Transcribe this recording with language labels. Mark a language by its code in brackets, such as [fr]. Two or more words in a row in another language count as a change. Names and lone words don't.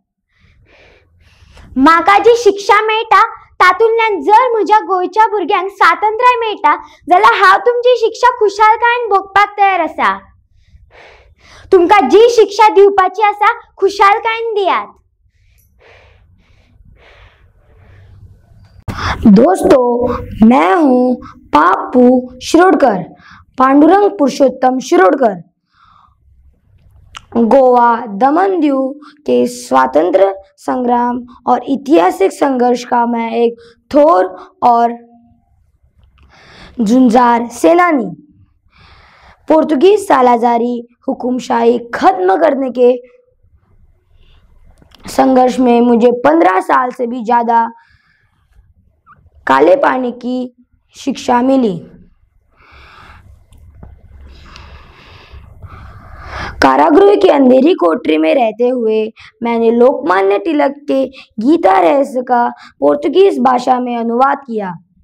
[kok] म्हाका जी शिक्षा मेळटा तातूंतल्यान जर म्हज्या गोंयच्या भुरग्यांक स्वातंत्र्य मेळटा जाल्यार हांव तुमची शिक्षा खुशालकायेन भोगपाक तयार आसा. तुमकां जी शिक्षा दिवपाची आसा खुशालकायेन दियात. [hi] दोस्तों, मैं हूँ पापू शिरोडकर, पांडुरंग पुरुषोत्तम शिरोडकर। गोवा दमन दीव के स्वतंत्र संग्राम और ऐतिहासिक संघर्ष का मैं एक थोर और जुंजार सेनानी। पोर्तुगीज सालाजारी हुकुमशाही खत्म करने के संघर्ष में मुझे 15 साल से भी ज़्यादा काले पानी की शिक्षा मिली। कारागृह की अंधेरी कोठरी में रहते हुए मैंने लोकमान्य तिलक के गीता रहस्य का पोर्तुगीज भाषा में अनुवाद किया।